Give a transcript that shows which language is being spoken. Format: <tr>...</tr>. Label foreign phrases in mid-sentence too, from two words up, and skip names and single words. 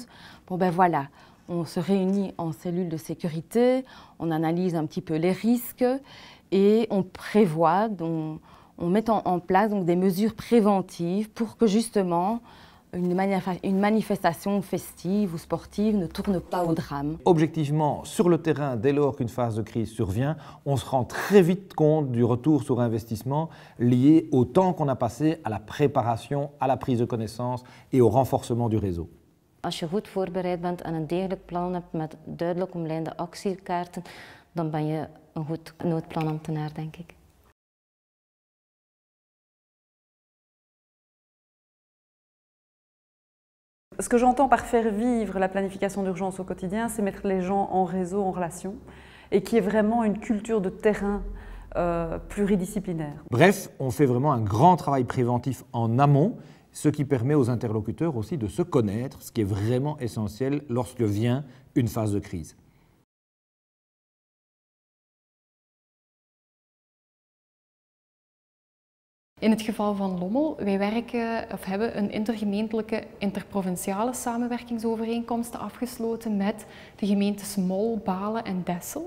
<fr>Bon ben voilà, on se réunit en cellule de sécurité, on analyse un petit peu les risques et on prévoit, on met en place donc des mesures préventives pour que justement une manifestation festive ou sportive ne tourne pas au drame. Objectivement, sur le terrain, dès lors qu'une phase de crise survient, on se rend très vite compte du retour sur investissement lié au temps qu'on a passé à la préparation, à la prise de connaissance et au renforcement du réseau.</fr> <nl>Als je goed voorbereid bent en een degelijk plan hebt met duidelijk omlijnde actiekaarten, dan ben je een goed noodplanambtenaar, denk ik.</nl> <fr>Ce que j'entends par faire vivre la planification d'urgence au quotidien, c'est mettre les gens en réseau, en relation, et qu'il y ait vraiment une culture de terrain pluridisciplinaire. Bref, on fait vraiment un grand travail préventif en amont, ce qui permet aux interlocuteurs aussi de se connaître, ce qui est vraiment essentiel lorsque vient une phase de crise.</fr> <nl>In het geval van Lommel, wij hebben een intergemeentelijke interprovinciale samenwerkingsovereenkomst afgesloten met de gemeentes Mol, Balen en Dessel.</nl>